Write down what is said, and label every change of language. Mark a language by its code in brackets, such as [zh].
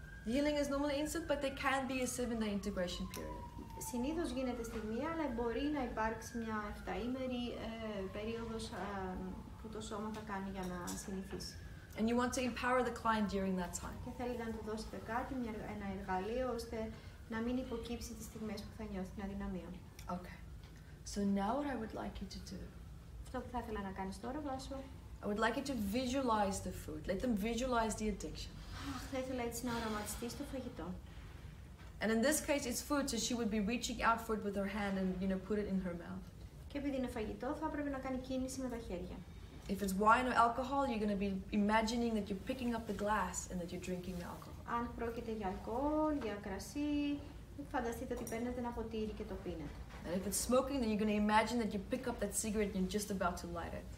[en] Healing is normally instant, but there can be a 7-day integration period. [el] Συνήθως γίνεται στη μία, αλλά μπορεί να υπάρξει μια 7ήμερη περίοδος που το σώμα θα κάνει για να συνηθίσει. [en] And you want to empower the client during that time. [el] Και θέλετε να του δώσετε κάτι, ένα εργαλείο, ώστε να μην υποκύψει τις στιγμές που θα νιώθει την αδυναμία. [en] Okay. So now what I would like you to do. [el] Αυτό που θα ήθελα να κάνεις τώρα, Βάσο. [en] I would like you to visualize the food. Let them visualize the addiction. [el] Θα ήθελα έτσι να οραματιστείς το φαγητό. [en] And in this case, it's food, so she would be reaching out for it with her hand and put it in her mouth. [el] Και επειδή είναι φαγητό, θα πρέπει να κάνει κίνηση με τα χέρια. [en] If it's wine or alcohol, you're going to be imagining that you're picking up the glass and that you're drinking the alcohol. [el] Αν πρόκειται για αλκοόλ, για κρασί, φανταστείτε ότι παίρνετε ένα ποτήρι και το πίνετε. [en] And if it's smoking, then you're going to imagine that you pick up that cigarette and you're just about to light it.